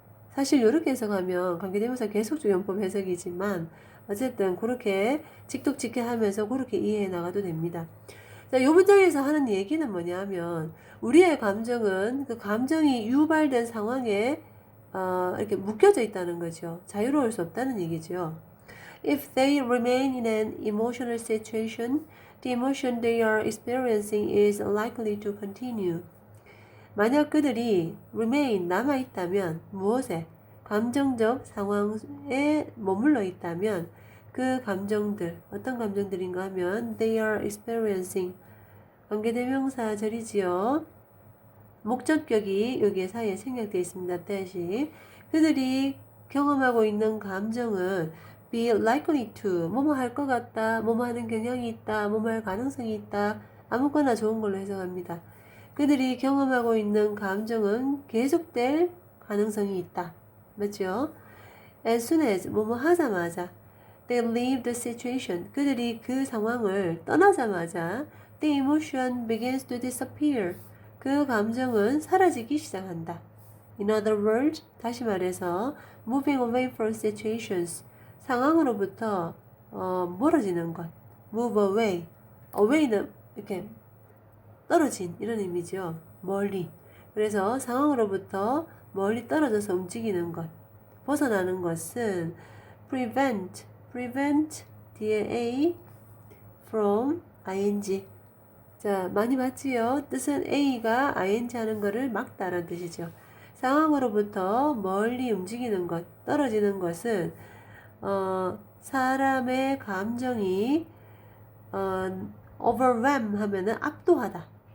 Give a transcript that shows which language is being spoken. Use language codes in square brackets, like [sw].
[ko] 사실 이렇게 해석하면 관계대명사 계속적 용법 해석이지만 어쨌든 그렇게 직독직해 하면서 그렇게 이해해 나가도 됩니다. 자, 이 문장에서 하는 얘기는 뭐냐면, 우리의 감정은 그 감정이 유발된 상황에 이렇게 묶여져 있다는 거죠. 자유로울 수 없다는 얘기죠. [en] If they remain in an emotional situation, the emotion they are experiencing is likely to continue. [ko] 만약 그들이 remain 남아있다면 무엇에? 감정적 상황에 머물러 있다면 그 감정들 어떤 감정들인가 하면 [en] they are experiencing [ko] 관계대명사절이지요. 목적격이 여기에 사이에 생략되어 있습니다. 대신 그들이 경험하고 있는 감정은 [en] be likely to [ko] 뭐뭐 할 것 같다, 뭐뭐 하는 경향이 있다, 뭐뭐 할 가능성이 있다, 아무거나 좋은 걸로 해석합니다. 그들이 경험하고 있는 감정은 계속될 가능성이 있다. 맞죠? [en] As soon as [ko] 뭐뭐 하자마자 [en] they leave the situation [ko] 그들이 그 상황을 떠나자마자 [en] the emotion begins to disappear [ko] 그 감정은 사라지기 시작한다. [en] In other words, [ko] 다시 말해서 [en] moving away from situations [ko] 상황으로부터 멀어지는 것. [en] move away. [ko] away는 이렇게 떨어진 이런 의미죠. 멀리. 그래서 상황으로부터 멀리 떨어져서 움직이는 것. 벗어나는 것은 [en] prevent, DA from ing. [ko] 자, 많이 봤지요? 뜻은 A가 ing 하는 것을 막다라는 뜻이죠. 상황으로부터 멀리 움직이는 것, 떨어지는 것은 사람의 감정이 overwhelm 하면은 압도하다.